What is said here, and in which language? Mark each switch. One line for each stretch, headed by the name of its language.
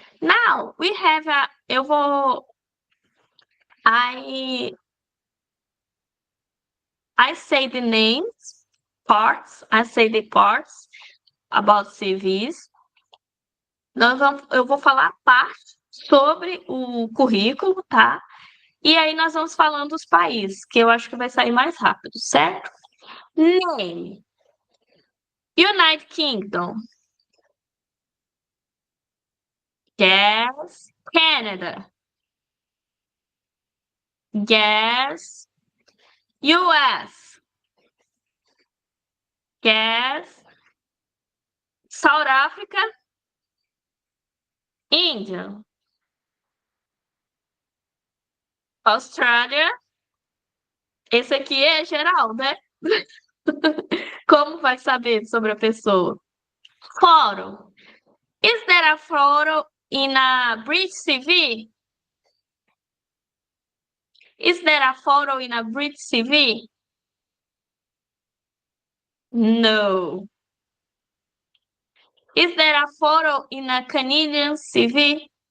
English: Now we have I say the names, parts, I say the parts about CVs.
Portuguese: Eu vou falar parte sobre o currículo, tá? E aí nós vamos falando dos países, que eu acho que vai sair mais rápido, certo?
English: Name. United Kingdom. Yes. Canada. Yes. US. Yes. South Africa. India.
Portuguese: Austrália. Esse aqui é geral, né? Como vai saber sobre a pessoa?
English: Photo. Is there a photo in a British CV? Is there a photo in a British CV? No. Is there a photo in a Canadian CV?